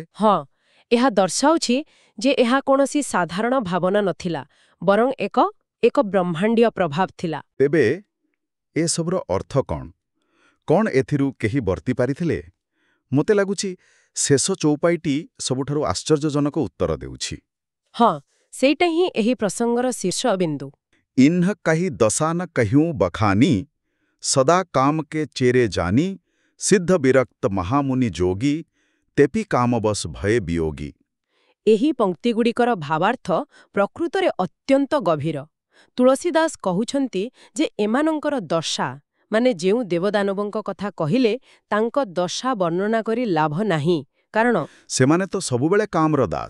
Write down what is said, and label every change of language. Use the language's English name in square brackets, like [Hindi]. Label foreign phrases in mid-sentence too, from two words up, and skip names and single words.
[Odia] ଏହା ଦର୍ଶାଉଛି ଯେ ଏହା କୌଣସି ସାଧାରଣ ଭାବନା ନଥିଲା, ବରଂ ଏକ ବ୍ରହ୍ମାଣ୍ଡୀୟ ପ୍ରଭାବ ଥିଲା। ତେବେ ଏସବୁର ଅର୍ଥ କ'ଣ? କ'ଣ ଏଥିରୁ କେହି ବର୍ତ୍ତି ପାରିଥିଲେ? ମୋତେ ଲାଗୁଛି ଶେଷ ଚୌପାଇଟି ସବୁଠାରୁ ଆଶ୍ଚର୍ଯ୍ୟଜନକ ଉତ୍ତର ଦେଉଛି। ସେଇଟା ହିଁ ଏହି ପ୍ରସଙ୍ଗର ଶୀର୍ଷ ବିନ୍ଦୁ। [Awadhi] इन्ह कही दशा न कह्यूं बखानी सदा काम के चेरे जानी सिद्ध विरक्त महामुनि जोगी तेपि कामबस भये वियोगी। [Odia] ଏହି ପଂକ୍ତିଗୁଡ଼ିକର ଭାବାର୍ଥ ପ୍ରକୃତରେ ଅତ୍ୟନ୍ତ ଗଭୀର। ତୁଳସୀଦାସ କହୁଛନ୍ତି ଯେ ଏମାନଙ୍କର ଦଶା, ମାନେ ଯେଉଁ ଦେବଦାନବଙ୍କ କଥା କହିଲେ, ତାଙ୍କ ଦଶା ବର୍ଣ୍ଣନା କରି ଲାଭ ନାହିଁ, କାରଣ ସେମାନେ ତ ସବୁବେଳେ କାମର ଦାସ।